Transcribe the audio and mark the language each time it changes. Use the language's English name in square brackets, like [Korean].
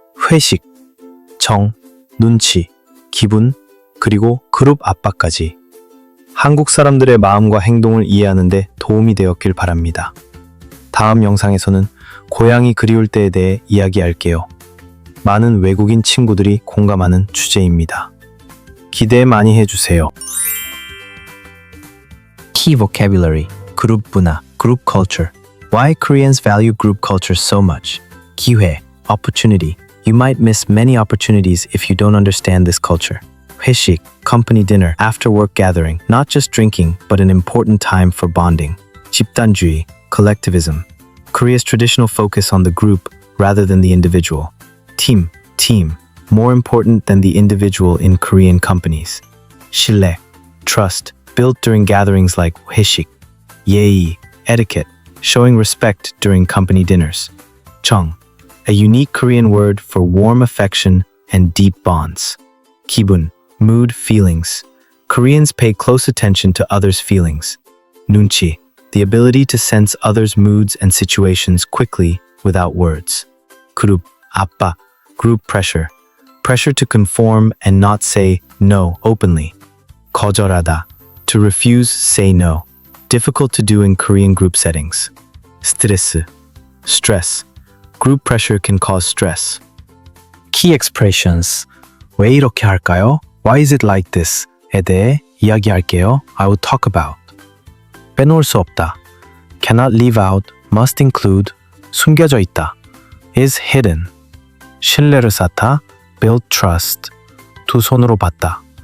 [Korean] 회식, 정, 눈치, 기분, 그리고 그룹 압박까지. 한국 사람들의 마음과 행동을 이해하는 데 도움이 되었길 바랍니다. 다음 영상에서는 고향이 그리울 때에 대해 이야기할게요. 많은 외국인 친구들이 공감하는 주제입니다. 기대 많이 해주세요. [English] Key vocabulary, [Korean] 그룹 문화, [English] group culture. Why Koreans value group culture so much? [Korean] 기회, opportunity. [English] You might miss many opportunities if you don't understand this culture. 회식, company dinner, after work gathering, not just drinking, but an important time for bonding. [Korean] 집단주의, collectivism. [English] Korea's traditional focus on the group rather than the individual. Team, more important than the individual in Korean companies. 신뢰, trust, built during gatherings like 회식. 예의, etiquette, showing respect during company dinners. 정, a unique Korean word for warm affection and deep bonds. 기분, mood, feelings. Koreans pay close attention to others' feelings. 눈치, the ability to sense others' moods and situations quickly without words. [Korean] 그룹, 압박, [English] group pressure. Pressure to conform and not say no openly. 거절하다, to refuse, say no. Difficult to do in Korean group settings. [Korean] 스트레스, stress. [English] Group pressure can cause stress. Key expressions. [Korean] 왜 이렇게 할까요? [English] Why is it like this? [Korean] 에 대해 이야기할게요. [English] I will talk about. [Korean] 빼놓을 수 없다. [English] Cannot leave out, must include. [Korean] 숨겨져 있다. [English] Is hidden. [Korean] 신뢰를 쌓다. [English] Build trust. [Korean] 두 손으로 받다.